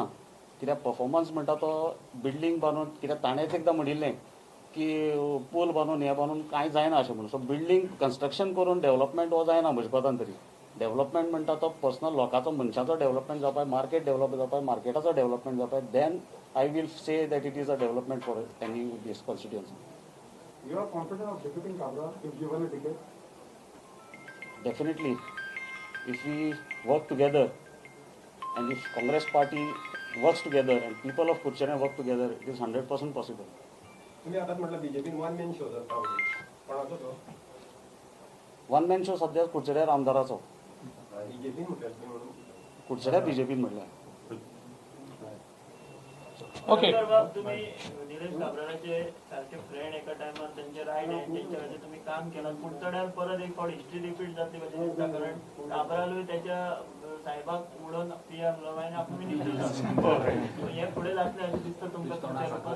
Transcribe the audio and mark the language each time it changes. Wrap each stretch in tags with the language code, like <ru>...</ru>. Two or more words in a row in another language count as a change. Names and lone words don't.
<kok>कित्याक परफॉर्मन्स म्हणटा तो बिल्डींग बांदून, कित्याक ताणेंच एकदां म्हणिल्लें की पूल बांदून हें बांदून कांय जायना अशें म्हणून. सो</kok> <en>building construction</en> <kok>करून डेव्हलपमेंट हो जायना म्हज्या कोतान तरी. डेव्हलपमेंट म्हणटा तो पर्सनल लोकांचो मनशाचो डेव्हलपमेंट जावपाक,</kok> <en>market develop</en> <kok>जावपाक, मार्केटाचो डेव्हलपमेंट जावपाक.</kok> <en>then I will say that it is a development for any this constituency. you are confident of defeating Kabra if given a ticket. Definitely, if we work together and if Congress party works together and people of Kuchera work together, it is 100% possible.</en> <kok>तुम्ही आताच म्हटलं बीजेपीन</kok> <en>one man show</en> <kok>जाता कोणाचो तो</kok> <en>one man show</en> <kok>सध्या कुडचड्यार आमदाराचो. बीजेपीन म्हटलं तुम्ही म्हणून कुडचड्यार बीजेपीन म्हणल्यार ओके. बाब, तुम्ही निलेश काब्रालाचे सारखे फ्रेंड एका टायमार त्यांचे</kok> <en>right hand</en> <kok>त्यांच्या वेळेस तुम्ही काम केलं पुढचड्यार परत एक फावट</kok> <en>history repeat</en> <kok>जातली कशी दिसता कारण काब्रालूय त्याच्या साहेबाक उडोवन पीएम लवायने आपण मिनिस्टर हे पुढे जातले अशें दिसता तुमकां तुमच्या</kok>